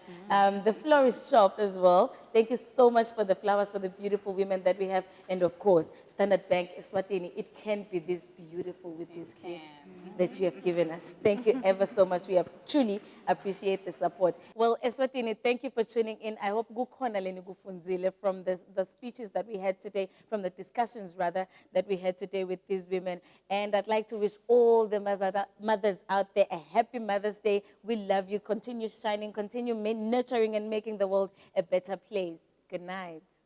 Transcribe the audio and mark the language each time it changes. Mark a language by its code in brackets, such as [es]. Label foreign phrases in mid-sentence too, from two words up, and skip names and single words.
[en] The Florist Shop as well. Thank you so much for the flowers, for the beautiful women that we have. And of course, Standard Bank, Eswatini. It can't be this beautiful with these gifts that you have given us. Thank you ever so much. We truly appreciate the support. Well, Eswatini, thank you for tuning in. I hope [ss] kukhona leni kufunzile [en] from the speeches that we had today, from the discussions rather, that we had today with these women. And I'd like to wish all the mothers out there a happy Mother's Day. We love you. Continue shining, continue nurturing and making the world a better place. Good night.